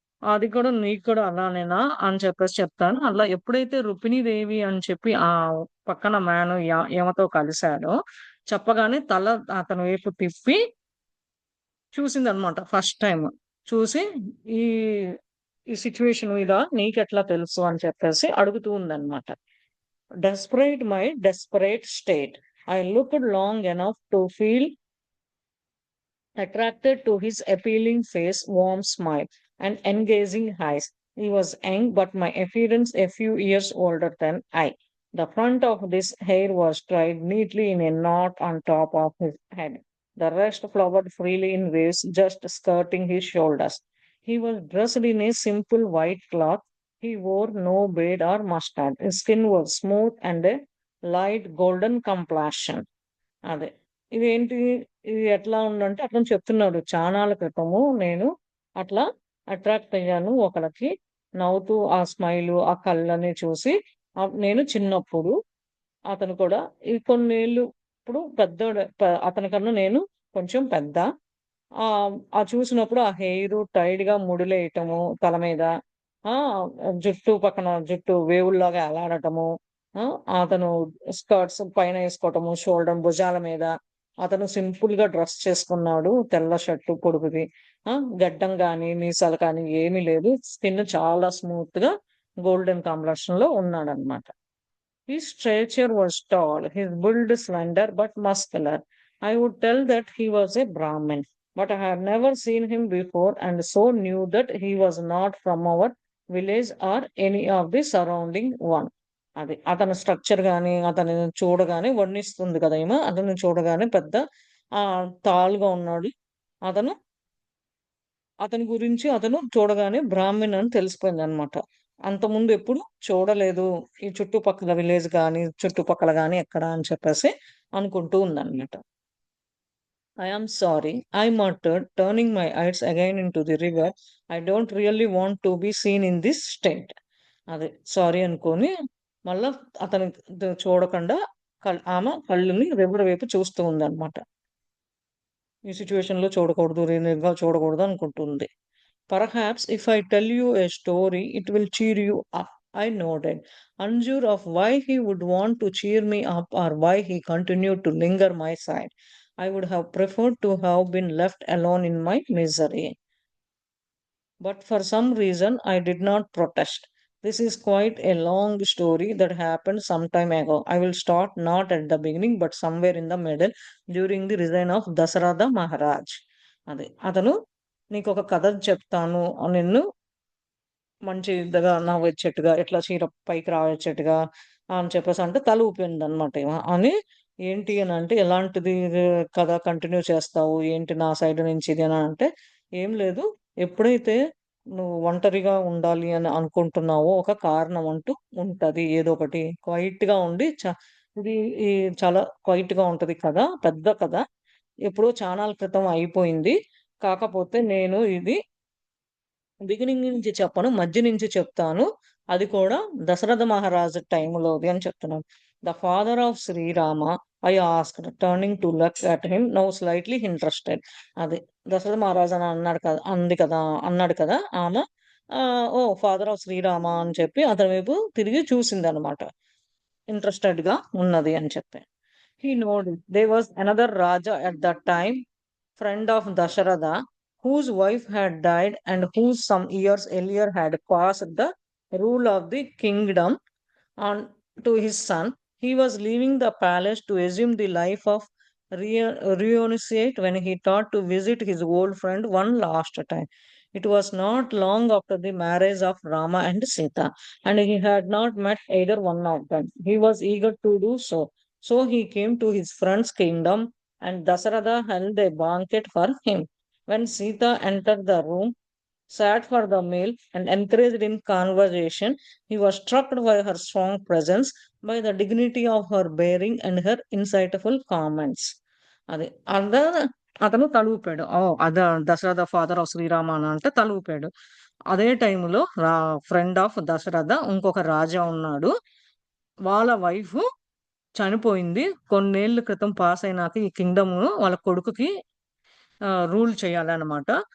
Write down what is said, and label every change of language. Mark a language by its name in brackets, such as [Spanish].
[Telugu] అది కూడా నీకు కూడా అలానేనా?" అని చెప్పేసి చెప్తాను. అలా ఎప్పుడైతే రుక్మిణీదేవి అని చెప్పి పక్కన మ్యాన్ ఈమెతో కలిసాడో చెప్పగానే తల అతని వైపు తిప్పి చూసిందనమాట ఫస్ట్ టైమ్. చూసి ఈ, ఈ సిట్యుయేషన్ ఇదా నీకెట్లా తెలుసు అని చెప్పేసి అడుగుతూ ఉందనమాట. Desperate my desperate state. [English] I looked long enough to feel attracted to his appealing face, warm smile, and engaging eyes. He was young, but my appearance a few years older than I. The front of his hair was tied neatly in a knot on top of his head. The rest flowered freely in waves just skirting his shoulders. He was dressed in a simple white cloth. He wore no beard or mustache. His skin was smooth and a light golden complexion. [Telugu] అదే. ఇదేంటి? ఇది ఎట్లా ఉందంటే అతను చెప్తున్నాడు. చానాళ్ళ క్రితము నేను అట్లా అట్రాక్ట్ అయ్యాను ఒకళ్ళకి. నవ్వుతూ ఆ స్మైలు, ఆ కళ్ళని చూసి నేను చిన్నప్పుడు అతను కూడా ఈ కొన్నేళ్ళు ఇప్పుడు పెద్దోడు అతనికన్నా నేను కొంచెం పెద్ద. చూసినప్పుడు ఆ హెయిరు టైట్‌గా ముడులేయటము తల మీద. ఆ! జుట్టు పక్కన జుట్టు వేవుల్లాగా ఎలాడటము. ఆ! అతను స్కర్ట్స్ పైన ఏసుకోవటము, భుజాల మీద. అతను సింపుల్‌గా డ్రెస్ చేసుకున్నాడు. తెల్ల షర్టు పొడుగుది. గడ్డం గాని, మీసాలు కానీ ఏమీ లేదు. స్కిన్ చాలా స్మూత్‌గా గోల్డెన్ కాంబినేషన్‌లో ఉన్నాడనమాట. [English] His stature was tall, his build slender but muscular. I would tell that he was a Brahmin, but I had never seen him before and so knew that he was not from our village or any of the surrounding one. [Telugu] అది. అతని structure గాని, అతనిని చూడగానే వర్ణిస్తుంది కదా ఈమె. అతన్ని చూడగానే పెద్ద తాలుగా ఉన్నాడు. అతను అతని గురించి అతను చూడగానే బ్రాహ్మిన్ అని తెలిసిపోయిందనమాట. అంతకుముందు ఎప్పుడు చూడలేదు. ఈ చుట్టుపక్కల విలేజ్ గాని, చుట్టుపక్కల గాని ఎక్కడ అని చెప్పేసి అనుకుంటూ ఉందనమాట. [English] I am sorry, I muttered, turning my eyes again into the river. I don't really want to be seen in this state. [Telugu] అదే సారీ అనుకోని మళ్ళా అతని చూడకుండా ఆమె కళ్ళుని రివర్ వైపు చూస్తూ ఉందనమాట. ఈ సిట్యుయేషన్‌లో చూడకూడదు, చూడకూడదు అనుకుంటుంది. [English] Perhaps if I tell you a story, it will cheer you up. I nodded, unsure of why he would want to cheer me up or why he continued to linger my side. I would have preferred to have been left alone in my misery. But for some reason, I did not protest. This is quite a long story that happened some time ago. I will start not at the beginning, but somewhere in the middle during the reign of Dasarada Maharaj. [Telugu] అదే అతను నీకు ఒక కథ చెప్తాను నిన్ను మంచిగా నవ్వొచ్చేట్టుగా, ఇట్లా చీర పైకి రావచ్చేట్టుగా అని చెప్పేసి అంటే తల ఊపిందనమాట ఈమ. అని ఏంటి అనంటే, "ఎలాంటిది కథ కంటిన్యూ చేస్తావు? ఏంటి నా సైడ్ నుంచి ఇది" అని అంటే, "ఏం లేదు. ఎప్పుడైతే నువ్వు ఒంటరిగా ఉండాలి అని అనుకుంటున్నావో, ఒక కారణం అంటూ ఉంటది ఏదో ఒకటి. క్వైట్‌గా ఉండి ఇది ఈ చాలా క్వైట్‌గా ఉంటది కథ. పెద్ద కథ. ఎప్పుడో చానాల క్రితం అయిపోయింది. కాకపోతే నేను ఇది బిగినింగ్ నుంచి చెప్పను. మధ్య నుంచి చెప్తాను. అది కూడా దశరథ మహారాజు టైంలోది అని చెప్తున్నాను. [English] The father of Srirama I asked turning to look at him now slightly interested. [Telugu] అది దశరథ మహారాజు అని అన్నాడు కదా! అంది కదా! అన్నాడు కదా! ఆమె ఓహ్! ఫాదర్ ఆఫ్ శ్రీరామ అని చెప్పి అతని వైపు తిరిగి చూసిందనమాట. ఇంట్రెస్టెడ్‌గా ఉన్నది అని చెప్పి. [English] He nodded. There was another Raja at that time, friend of Dasharatha, whose wife had died and who some years earlier had passed the rule of the kingdom on to his son. He was leaving the palace to assume the life of renunciate when he thought to visit his old friend one last time. It was not long after the marriage of Rama and Sita, and he had not met either one of them. He was eager to do so. So he came to his friend's kingdom, and Dasarada held a banquet for him. When Sita entered the room, sat for the meal, and encouraged in conversation, he was struck by her strong presence, by the dignity of her bearing, and her insightful comments. [Telugu] అది అద అతను తలూపాడు. Dasharatha father of Srirama అని అంటే తలూపాడు. అదే టైంలో friend of Dasharatha ఇంకొక రాజా ఉన్నాడు. వాళ్ళ వైఫ్ చనిపోయింది. కొన్నేళ్ల క్రితం పాస్ అయినాక ఈ కింగ్డమ్ వాళ్ళ కొడుకుకి రూల్ చేయాలనమాట.